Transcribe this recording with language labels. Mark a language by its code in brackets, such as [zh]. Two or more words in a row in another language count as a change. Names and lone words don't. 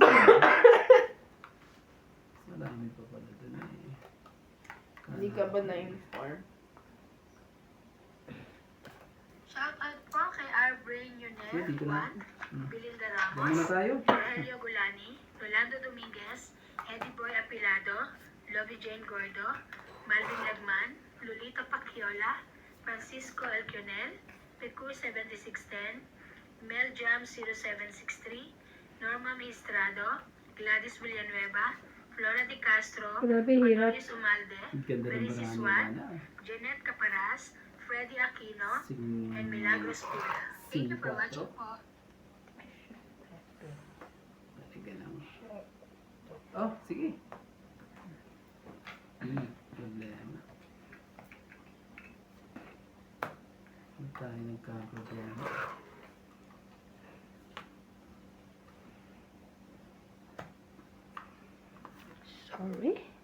[tl] Marami pa pala dun eh. Hindi ka ba na-inform? Shoutout po kay R. Brain Yuner, Hindi ko na. Juan, Belinda Dami Ramos, na tayo. Rogelio Gulani, Rolando Dominguez, Eddie Boy Apilado, Lovie Jane Gordo, Malvin Lagman, Lolita Pacchiola, Francisco Elquionel, Pecu 7610, Mel Jam 0763, Norma Maestrado, Gladys Villanueva, Flora Di Castro, Grabe, hirap. Cornelius Umalde, Ang ganda ng Maricel marami Swan, na. Jeanette Caparas, Freddy Aquino, Sing... [en] and Milagros Pula. Thank you for 5-4. watching po. [tl] Talaga lang. Oh, sige. Problema. Huwag tayo nagka-problema. Sorry.